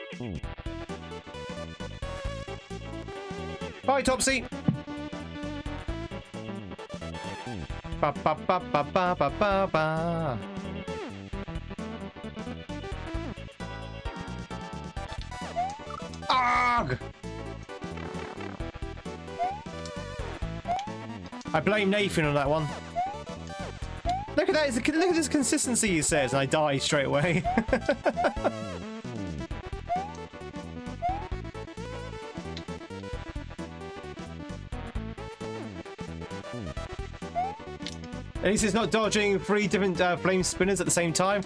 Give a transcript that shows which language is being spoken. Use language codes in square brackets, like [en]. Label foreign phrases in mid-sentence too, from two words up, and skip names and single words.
[en] Bye, Topsy. Ba ba ba ba ba ba ba ba. Arg! I blame Nathan on that one. Look at that! Look at this consistency, he says, and I die straight away. At least it's not dodging 3 different flame spinners at the same time.